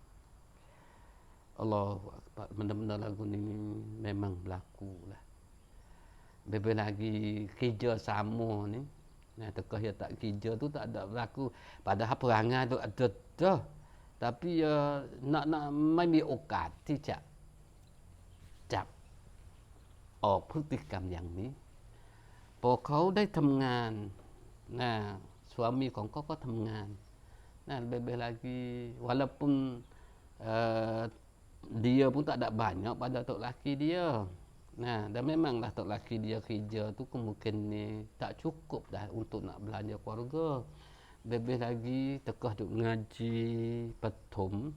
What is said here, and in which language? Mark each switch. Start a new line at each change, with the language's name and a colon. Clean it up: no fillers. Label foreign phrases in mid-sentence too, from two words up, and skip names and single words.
Malay: Allahu Akbar, benda-benda lagu ni memang berlaku lah. Lebih lagi kerja sama ni, tekah ya tak kerja tu tak ada berlaku. Padahal perangai tu ada dah, tapi nak
Thai: ไม่มีโอกาสที่จะจับออกพฤติกรรมอย่างนี้พอเขาได้ทำงานsuami ของเขาก็ทำงาน
Malay: lebih lagi walaupun dia pun tak ada banyak pada tok laki dia. Dan memanglah tok laki dia kerja tu kemungkinan ni tak cukup dah untuk nak belanja keluarga. Lebih lagi tekah duk ngaji petum.